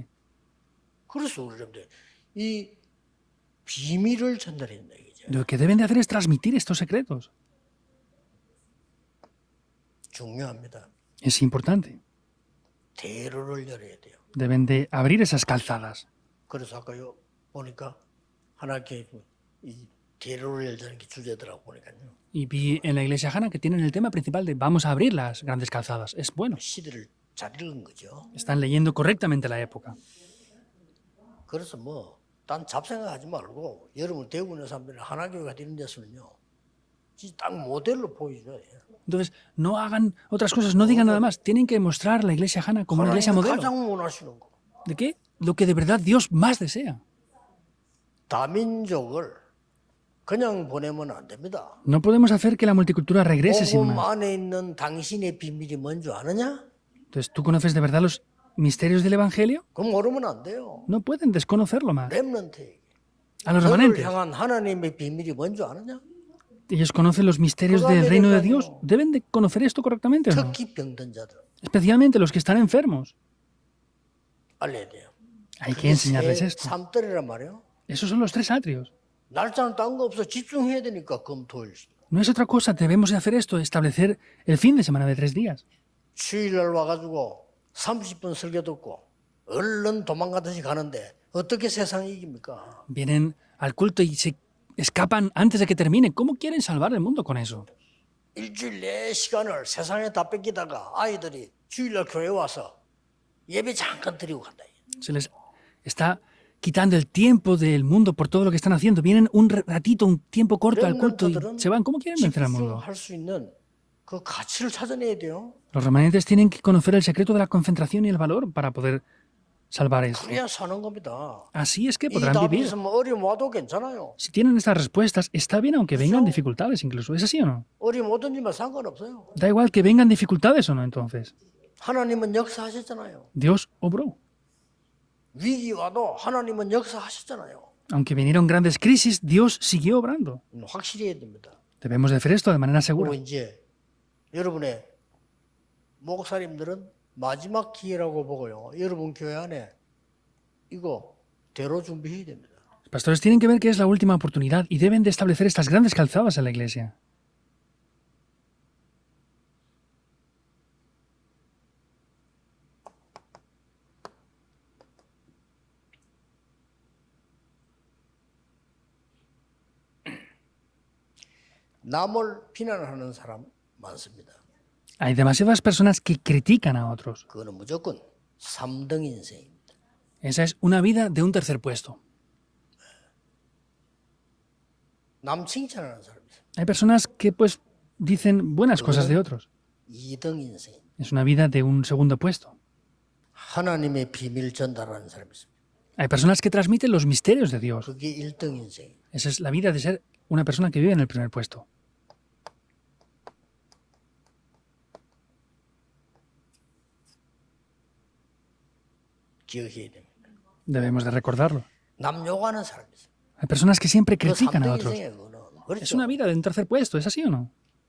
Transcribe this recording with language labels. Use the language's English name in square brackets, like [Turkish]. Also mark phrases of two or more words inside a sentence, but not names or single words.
[Korean] 그래서 우리 여러분들 이 비밀을 전달해야 된다 이거죠. [Spanish] Lo que deben de hacer es transmitir estos secretos. [Korean] 중요합니다. [Spanish] Es importante. [Korean] 대로를 열어야 돼요. [Spanish] Deben de abrir esas calzadas. [Korean] 그래서 아까요 보니까 하나님께 이 대로를 열자는 게 주제더라고 보니까요. [Spanish] Y vi en la iglesia Hana que tienen el tema principal de vamos a abrir las grandes calzadas. Es bueno. [Korean] 시대를 잘 읽은 거죠. [Spanish] Están leyendo correctamente la época. [Korean] 그래서 딴 잡생각하지 말고 여러분 대구 있는 사람들은 하나교회가 되는 데서는요, 진짜 딱 모델로 보여줘야 돼요. [Spanish] Entonces, no hagan otras cosas, no digan nada más. Tienen que mostrar la iglesia Hana como una iglesia [Korean] 하나님이 [Spanish] modelo. [Korean] 가장 원하시는 거. [Spanish] ¿De qué? Lo que de verdad Dios más desea. [Korean] 다민족을 그냥 보내면 안 됩니다. [Spanish] No podemos hacer que la multicultura regrese sin [Korean] 복음 [Spanish] más. [Korean] 안에 있는 당신의 비밀이 뭔지 아느냐? [Spanish] Entonces, ¿tú conoces de verdad los misterios del Evangelio? [Korean] 그럼 모르면 안 돼요. [Spanish] No pueden desconocerlo más. [Korean] 렘넌트에게. [Spanish] A los [Korean] 너를 [Spanish] remanentes, [Korean] 향한 하나님의 비밀이 뭔지 아느냐? [Spanish] ellos conocen los misterios del reino de Dios. ¿Deben de conocer esto correctamente o no? [Korean] 특히 병든 자들 [Spanish] Especialmente los que están enfermos. [Korean] 알려야 돼요. [Spanish] Hay que enseñarles esto. [Korean] 삼떨이란 말이에요. [Spanish] Esos son los 3 atrios. [Korean] 날짜는 딴 거 없어. 집중해야 되니까 금토일. [Spanish] No es otra cosa, debemos de hacer esto, establecer el fin de semana de 3 días. [Korean] 주일날 와가지고 30분 설교 듣고 얼른 도망가듯이 가는데 어떻게 세상이 이깁니까? [Spanish] Vienen al culto y se escapan antes de que termine. ¿Cómo quieren salvar el mundo con eso? [Korean] 일주일 내 시간을 세상에 다 뺏기다가 아이들이 주일날 교회 와서 예배 잠깐 드리고 간다. [Spanish] Se les está quitando el tiempo del mundo por todo lo que están haciendo. Vienen un ratito, un tiempo corto al culto y se van. ¿Cómo quieren vencer al mundo? [Korean] 집중할 수 있는 그 가치를 찾아내야 돼요. [Spanish] Los remanentes tienen que conocer el secreto de la concentración y el valor para poder salvar esto. [Korean] 그래야 사는 겁니다. [Spanish] Así es que [Korean] 이 [Spanish] podrán [Korean] 답이 [Spanish] vivir. [Korean] 있으면 어려움 와도 괜찮아요. [Spanish] Si tienen estas respuestas, está bien aunque vengan dificultades incluso. ¿Es así o no? [Korean] 어려움 오든지만 상관없어요. [Spanish] Da igual que vengan dificultades o no entonces. [Korean] 하나님은 역사하셨잖아요. [Spanish] Dios obró. [Korean] 위기 와도 하나님은 역사하셨잖아요. [Spanish] Aunque vinieron grandes crisis, Dios siguió obrando. [Korean] 확실히 해야 됩니다. [Spanish] Debemos de hacer esto de manera [Korean] 그리고 [Spanish] segura. [Korean] 이제 여러분의 목사님들은 마지막 기회라고 보고요. 여러분 교회 안에 이거 대로 준비해야 됩니다. [Spanish] Los pastores tienen que ver que es la última oportunidad y deben de establecer estas grandes calzadas en la iglesia. [Korean] 남을 비난하는 사람 많습니다. [Spanish] Hay demasiadas personas que critican a otros. [Korean] 그거는 무조건 3등 인생입니다. [Spanish] Esa es una vida de un tercer puesto. [Korean] 남 칭찬하는 사람이 있어요. [Spanish] Hay personas que pues dicen buenas cosas de otros. [Korean] 2등 인생입니다. [Spanish] Es una vida de un segundo puesto. [Korean] 하나님의 비밀 전달하는 사람이 있습니다. [Spanish] Hay personas que transmiten los misterios de Dios. [Korean] 그게 1등 인생입니다. [Spanish] Esa es la vida de ser una persona que vive en el primer puesto. [Korean] 기억해야 됩니다. [Spanish] Debemos de recordarlo. [Korean] 남 욕하는 사람이 있어요. [Spanish] Hay personas que siempre [Korean] 그 [Spanish] critican a [Korean] 3등 [Spanish] otros. [Korean] 인생이에요. 그거는. [Spanish] Es [Korean] 그렇죠. [Spanish] una vida de un tercer puesto, ¿es así o no?